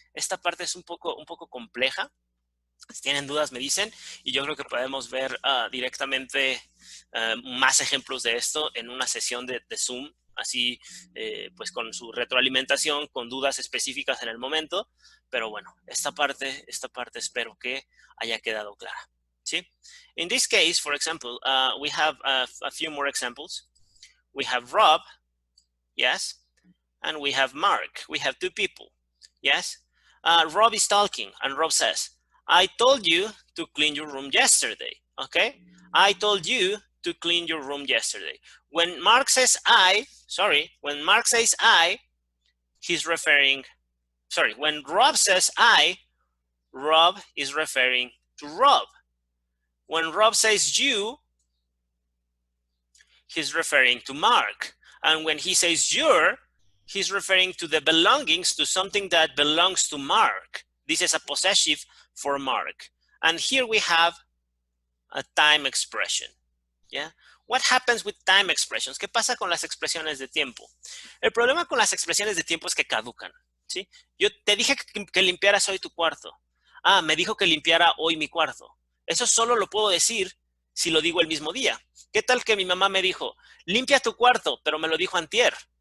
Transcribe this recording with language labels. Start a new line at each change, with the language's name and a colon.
Spanish: Esta parte es un poco compleja. Si tienen dudas me dicen y yo creo que podemos ver directamente más ejemplos de esto en una sesión de Zoom, así pues con su retroalimentación, con dudas específicas en el momento, pero bueno, esta parte espero que haya quedado clara, ¿sí?
English: In this case, for example, we have a few more examples. We have Rob, yes, and we have Mark. We have two people, yes. Rob is talking and Rob says, I told you to clean your room yesterday, okay? I told you to clean your room yesterday. When Mark says I, sorry, when Mark says I, he's referring, sorry, when Rob says I, Rob is referring to Rob. When Rob says you, he's referring to Mark. And when he says your, he's referring to the belongings, to something that belongs to Mark. This is a possessive for Mark. And here we have a time expression. Yeah? What happens with time expressions?
Spanish: ¿Qué pasa con las expresiones de tiempo? El problema con las expresiones de tiempo es que caducan. ¿Sí? Yo te dije que limpiaras hoy tu cuarto. Ah, me dijo que limpiara hoy mi cuarto. Eso solo lo puedo decir si lo digo el mismo día. ¿Qué tal que mi mamá me dijo, limpia tu cuarto, pero me lo dijo antier?